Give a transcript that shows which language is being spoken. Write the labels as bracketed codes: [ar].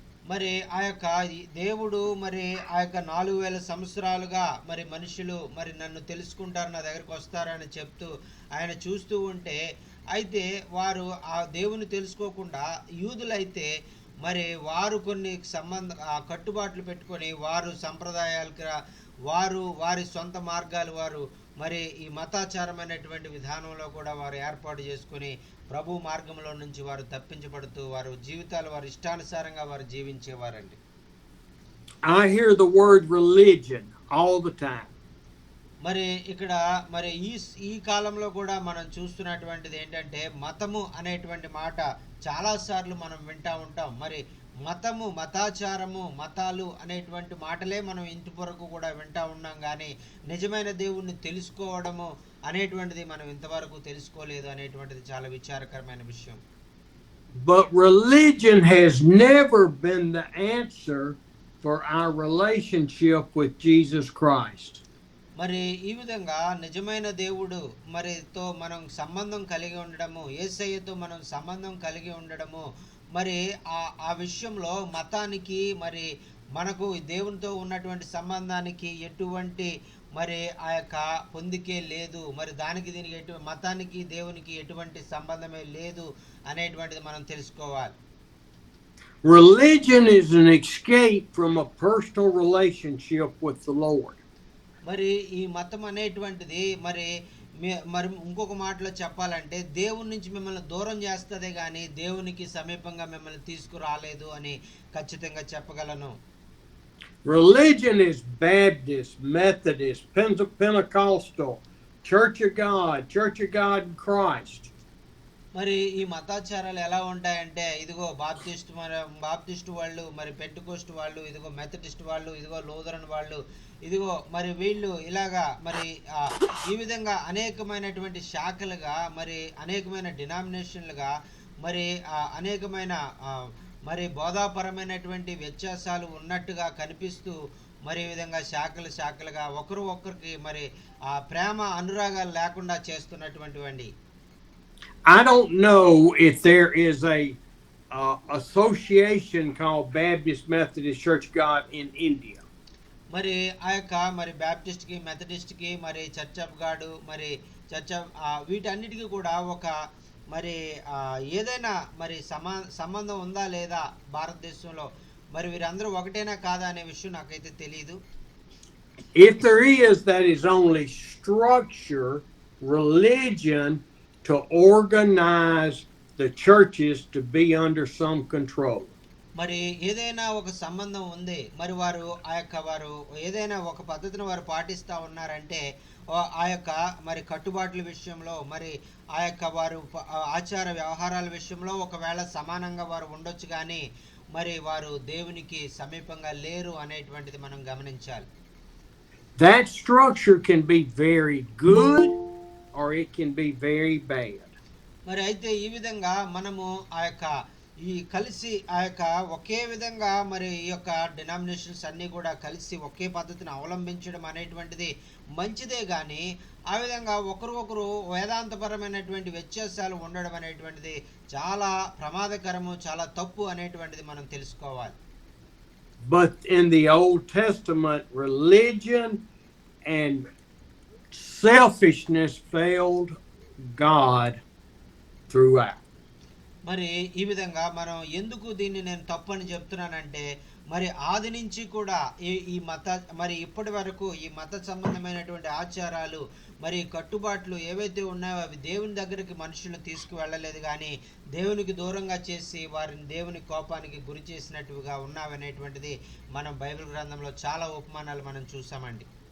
[te] మరి ఆ యొక్క దేవుడు మరి ఆ యొక్క 4,000 సంవత్సరాలుగా మరి మనుషులు మరి నన్ను తెలుసుకుంటారు, నా దగ్గరికి వస్తారని చెప్తూ ఆయన చూస్తూ ఉంటే, అయితే వారు ఆ దేవుని తెలుసుకోకుండా యూదులైతే మరి వారు కొన్ని కట్టుబాట్లు పెట్టుకొని వారు సంప్రదాయాలకు వారి సొంత మార్గాలు వారు మరి ఈ మతాచారమైనటువంటి విధానంలో కూడా వారు ఏర్పాటు చేసుకొని ప్రభు మార్గంలో నుంచి వారు తప్పించబడుతూ వారు జీవితాలు వారి ఇష్టానుసారంగా వారు జీవించేవారండి. [en] I hear the word religion all the time. [te] మరి ఇక్కడ మరి ఈ కాలంలో కూడా మనం చూస్తున్నటువంటిది ఏంటంటే మతము అనేటువంటి మాట చాలా సార్లు మనం వింటా ఉంటాం. మరి మతము, మతాచారము, మతాలు అనేటువంటి మాటలే మనం ఇంతవరకు కూడా వింటా ఉన్నాం, కానీ నిజమైన దేవుణ్ణి తెలుసుకోవడము అనేటువంటిది మనం ఇంతవరకు తెలుసుకోలేదు అనేటువంటిది చాలా విచారకరమైన విషయం. [en] But religion has never been the answer for our relationship with Jesus Christ. [te] మరి ఈ విధంగా నిజమైన దేవుడు మరితో మనం సంబంధం కలిగి ఉండడము, యేసయ్యతో మనం సంబంధం కలిగి ఉండడము, మరి ఆ విషయంలో మతానికి మరి మనకు దేవునితో ఉన్నటువంటి సంబంధానికి ఎటువంటి మరి ఆ యొక్క పొందికే లేదు. మరి దానికి దీనికి మతానికి దేవునికి ఎటువంటి సంబంధమే లేదు అనేటువంటిది మనం తెలుసుకోవాలి. [en] Religion is an escape from a personal relationship with the Lord. [te] మరి ఈ మతం అనేటువంటిది మరి ఇంకొక మాటలో చెప్పాలంటే దేవుని నుంచి మిమ్మల్ని దూరం చేస్తదే కానీ దేవునికి సమీపంగా మిమ్మల్ని తీసుకురాలేదు అని ఖచ్చితంగా చెప్పగలను. [en] Religion is Baptist, Methodist, Pentecostal, Church of God in Christ. [te] మరి ఈ మతాచారాలు ఎలా ఉంటాయంటే ఇదిగో బాప్టిస్ట్ వాళ్ళు, మరి పెంటెకోస్ట్ వాళ్ళు, ఇదిగో మెథడిస్ట్ వాళ్ళు, ఇదిగో లూథరన్ వాళ్ళు, ఇదిగో మరి వీళ్ళు ఇలాగా మరి ఈ విధంగా అనేకమైనటువంటి శాఖలుగా మరి అనేకమైన డినామినేషన్లుగా మరి అనేకమైన మరి బోధాపరమైనటువంటి వ్యత్యాసాలు ఉన్నట్టుగా కనిపిస్తూ మరి ఈ విధంగా శాఖలు శాఖలుగా ఒకరు ఒకరికి మరి ఆ ప్రేమ అనురాగాలు లేకుండా చేస్తున్నటువంటివండి. [en] I don't know if there is a association called Baptist Methodist Church of God in India. [te] మరి ఆ యొక్క మరి బ్యాప్టిస్ట్కి మెథడిస్ట్కి మరి చర్చ్ ఆఫ్ గాడ్ మరి చర్చ్ ఆఫ్ వీటన్నిటికీ కూడా ఒక మరి ఏదైనా మరి సంబంధం ఉందా లేదా భారతదేశంలో, మరి వీరందరూ ఒకటేనా కాదా అనే విషయం నాకైతే తెలియదు. [en] If there is, that is only structure, religion to organize the churches to be under some control. [te] మరి ఏదైనా ఒక సంబంధం ఉంది, మరి వారు వారు ఏదైనా ఒక పద్ధతిని వారు పాటిస్తూ ఉన్నారంటే ఆ యొక్క మరి కట్టుబాట్ల విషయంలో మరి వారు ఆచార వ్యవహారాల విషయంలో ఒకవేళ సమానంగా వారు ఉండొచ్చు, కానీ మరి వారు దేవునికి సమీపంగా లేరు అనేటువంటిది మనం గమనించాలి. [en] That structure can be very good or it can be very bad. [te] మరి అయితే ఈ విధంగా మనము ఈ కలిసి ఒకే విధంగా మరి ఈ యొక్క డినామినేషన్స్ అన్నీ కూడా కలిసి ఒకే పద్ధతిని అవలంబించడం అనేటువంటిది మంచిదే, కానీ ఆ విధంగా ఒకరు వేదాంతపరమైనటువంటి వ్యత్యాసాలు ఉండడం అనేటువంటిది చాలా ప్రమాదకరము, చాలా తప్పు అనేటువంటిది మనం తెలుసుకోవాలి. [en] But in the Old Testament, religion and selfishness failed God throughout. [te] మరి ఈ విధంగా మనం ఎందుకు దీన్ని నేను తప్పు అని చెప్తున్నానంటే, మరి ఆది నుంచి కూడా ఈ మరి ఇప్పటి వరకు ఈ మత సంబంధమైనటువంటి ఆచారాలు మరి కట్టుబాట్లు ఏవైతే ఉన్నాయో అవి దేవుని దగ్గరికి మనుషులను తీసుకువెళ్ళలేదు, కానీ దేవునికి దూరంగా చేసి వారిని దేవుని కోపానికి గురి చేసినట్టుగా ఉన్నావనేటువంటిది మనం బైబిల్ గ్రంథంలో చాలా ఉపమానాలు మనం చూసామండి.